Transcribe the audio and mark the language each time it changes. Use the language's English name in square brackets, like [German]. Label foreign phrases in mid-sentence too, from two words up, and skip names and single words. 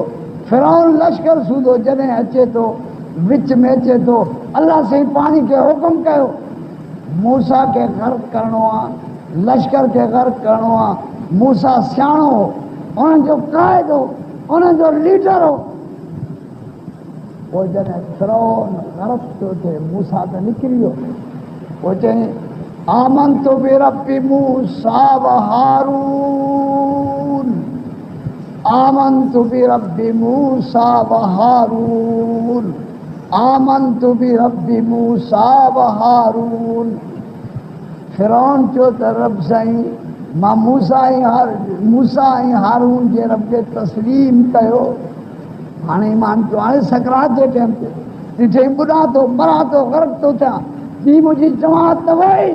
[Sindhi] फिरौन लश्कर सूदो जॾहिं अचे थो, विच में अचे थो, अल्लाह से पाणी खे हुकुम कयो, मूसा खे ग़र्क़ करणो आहे, लश्कर खे ग़र्क़ करणो आहे। मूसा सियाणो हो, उन्हनि जो क़ाइद हो, उन्हनि जो लीडर हो। पोइ जॾहिं फिरौन ग़र्क़ थो थिए, मूसा त निकिरी वियो। [Arabic] पोइ चई آمنت برب موسى وهارون, آمنت برب موسى وهارون, آمنت برب موسى وهارون. [Sindhi] फिरौन चयो त रब साईं, मां मूसा ऐं हारून जे रब खे तस्लीम कयो। हाणे ईमान चयो, हाणे सकरात जे टाइम ते ॾिठई ॿुॾा थो, मरां थो, ग़र्क़ थो थियां, ॿी मुंहिंजी जमात न वई।